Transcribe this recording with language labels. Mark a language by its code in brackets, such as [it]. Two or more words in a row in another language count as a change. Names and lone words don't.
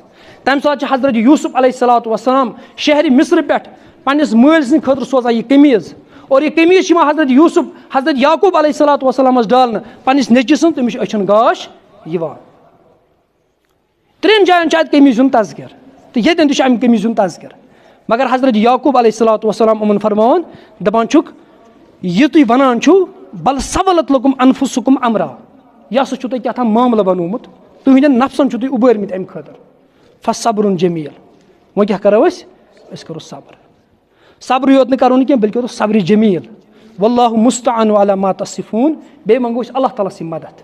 [ks] تمہِ ساتہٕ چھِ حضرت یوٗسف [ar] علیہ الصلوۃ والسلام [ks] شہرِ مصرٕ پٮ۪ٹھ پننِس مٲلۍ سٕنٛدِ خٲطرٕ سوزان یہِ قمیٖض, اور یہِ قمیٖض چھِ یِوان حضرت یعقوب [ar] علیہ الصلوۃ والسلامس [ks] ڈالنہٕ پننِس نیٚچوِ سُنٛد, تٔمِس چھِ أچھن گاش یِوان. 3 جاین چھُ اتہِ قمیٖض ہُنٛد تذکِر تہٕ ییٚتٮ۪ن تہِ چھُ امہِ قمیٖض ہُنٛد تذکِر. مگر حضرت یعقوب [ar] علیہ الصلوۃ والسلام [ks] یِمن فرماوان, دپان چھُکھ یہِ تُہۍ ونان چھُو [ar] بل سولت لکم انفسکم امرا, [ks] یہِ ہسا چھُو تۄہہِ کیٛاہ تام معاملہٕ بنومُت, تُہنٛدٮ۪ن نفسن چھُو تُہۍ اُبٲرمٕتۍ امہِ خٲطرٕ. [ar] فصبر جمیٖل, [ks] وۄنۍ کیٛاہ کرو أسۍ کرو صبر. صبرٕے یوت نہٕ کرو نہٕ کینٛہہ بلکہِ صبرِ جمیٖل. [ar] واللہ مستعان علی ما تصفون, [ks] بیٚیہِ منٛگو أسۍ اللہ تعالیٰ سٕنٛدۍ مدد.